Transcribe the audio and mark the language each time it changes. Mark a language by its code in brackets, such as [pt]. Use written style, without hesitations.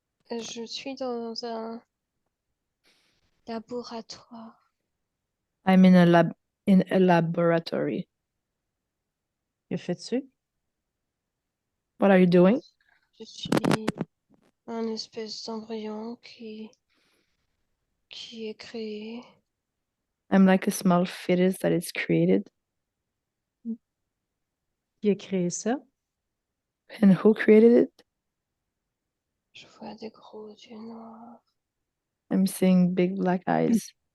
[fr] Je suis dans un laboratoire. [en] I'm in a laboratory. [fr] Que fais-tu? [en] What are you doing? [fr] Je suis un espèce d'embryon qui est créé. [en] I'm like a small fetus that is created. [fr] Qui a créé ça? [en] And who created it? [fr] Je vois des gros yeux noirs. [en] I'm seeing big black eyes.